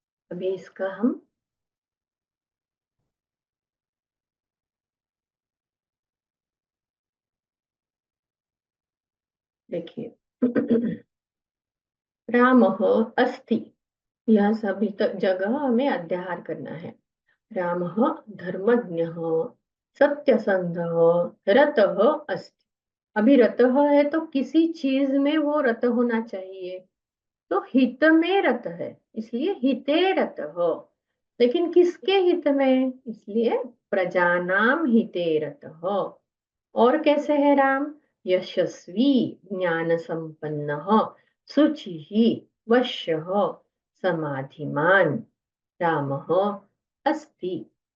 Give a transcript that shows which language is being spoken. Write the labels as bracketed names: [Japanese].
[Hindi] अभी इसका हम देखिए। [Sanskrit] रामः अस्ति, [Hindi] यह सभी जगह हमें अध्याहार करना है। [Sanskrit] रामः धर्मज्ञः सत्यसन्धः रतः अस्ति। [Hindi] अभी रतः है तो किसी चीज में वो रत होना चाहिए, तो हित में रत है, इसलिए [Sanskrit] हिते रतः। [Hindi] लेकिन किसके हित में, इसलिए [Sanskrit] प्रजानाम हिते रतः। [Hindi] और कैसे है राम, [Sanskrit] यशस्वी ज्ञान संपन्नः शुचिः वश्यः समाधिमान् रामः अस्ति।